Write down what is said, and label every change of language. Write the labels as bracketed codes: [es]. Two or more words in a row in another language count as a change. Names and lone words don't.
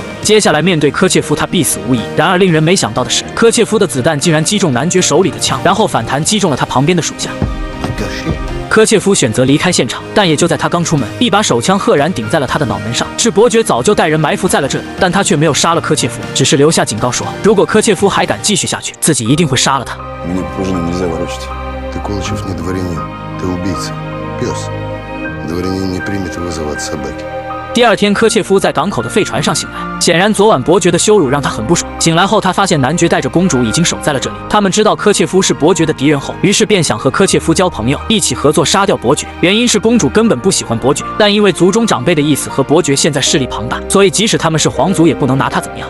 [zh] 接下来面对柯切夫，他必死无疑。然而令人没想到的是，柯切夫的子弹竟然击中男爵手里的枪，然后反弹击中了他旁边的属下。柯切夫选择离开现场，但也就在他刚出门，一把手枪赫然顶在了他的脑门上。是伯爵早就带人埋伏在了这里，但他却没有杀了柯切夫，只是留下警告说，如果柯切夫还敢继续下去，自己一定会杀了他。 [ru] Ты Колычев не дворянин, ты убийца, пес. Дворянин не примет вызова от собаки. [zh] 第二天，柯切夫在港口的废船上醒来，显然昨晚伯爵的羞辱让他很不爽。醒来后，他发现男爵带着公主已经守在了这里。他们知道柯切夫是伯爵的敌人后，于是便想和柯切夫交朋友，一起合作杀掉伯爵。原因是公主根本不喜欢伯爵，但因为族中长辈的意思和伯爵现在势力庞大，所以即使他们是皇族也不能拿他怎么样。